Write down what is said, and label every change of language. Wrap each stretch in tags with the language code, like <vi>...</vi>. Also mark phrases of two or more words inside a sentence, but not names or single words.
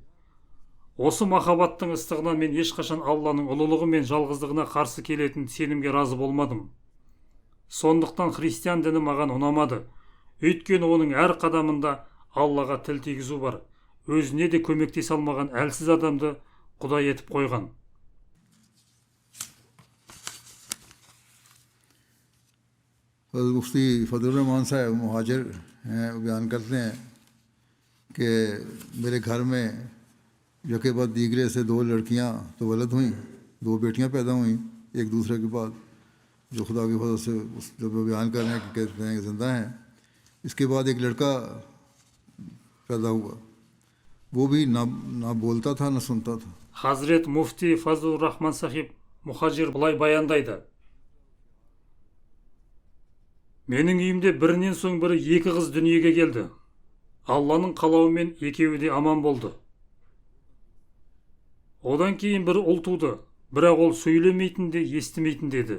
<kk>Осы махаббаттың ыстығынан мен ешқашан Алланың ұлылығы мен жалғыздығына қарсы келетін сенімге разы болмадым. Сондықтан христиан діні маған ұнамады. Өйткені оның әр қадамында Аллаға тіл тигізу бар. Өзіне де көмектесе алмаған әлсіз адамды құдай етіп қойған.</kk> <ur>مفتی فضل رحمان صاحب مہاجر ہیں، بیان کرتے ہیں کہ میرے گھر میں یکے بعد دیگرے سے دو لڑکیاں تو ولد ہوئی، دو بیٹیاں پیدا ہوئی ایک دوسرے کے بعد، جو خدا کی فضل سے جب بیان کر رہے ہیں کہ کہتے ہیں کہ زندہ ہیں. اس کے بعد ایک لڑکا پیدا ہوا، وہ بھی نہ بولتا تھا نہ سنتا تھا.</ur> <kk>Хазірет муфти Фазлур Рахман сахиб мұхажир былай баяндайды: Менің үйімде бірінен соң бірі екі қыз дүниеге келді. Алланың қалауымен екеуі де аман болды. Одан кейін бір ұл туды, бірақ ол сөйлемейтін де, естімейтін деді.</kk>